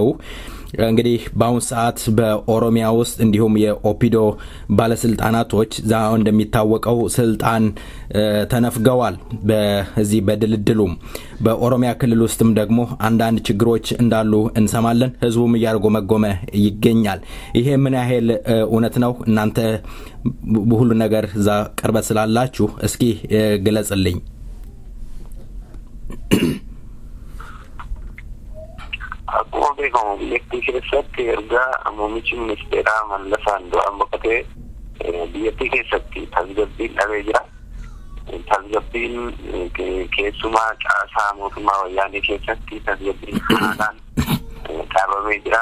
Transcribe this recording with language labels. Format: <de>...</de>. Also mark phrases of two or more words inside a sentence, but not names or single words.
<am>እንግዲህ በአሁን ሰዓት በኦሮሚያ ውስጥ እንዲሁም የኦፒዶ ባለስልጣናቶች ዛው እንደሚታወቀው ስልጣን ተነፍገዋል። በዚህ በድልድሉም በኦሮሚያ ክልል ውስጥም ደግሞ አንዳንድ ችግሮች እንዳሉ እንሰማለን። ህዝቡም እያርጎመጎመ ይገኛል። ይሄ ምን ያህል እውነት ነው? እናንተ ሁሉ ነገር ዛ ቅርበት ስላላችሁ እስኪ ግለጽልኝ።</am> <om>Akkuma beekamu biyyattii keessatti erga muummichi ministeeraa Mallasaan du'aan boqotee biyyattii keessatti tasgabbiin dhabee jira. Tasgabbiin keessumaa caasaa mootummaa wayyaanee keessatti tasgabbiin haalaan dhaabamee jira.</om>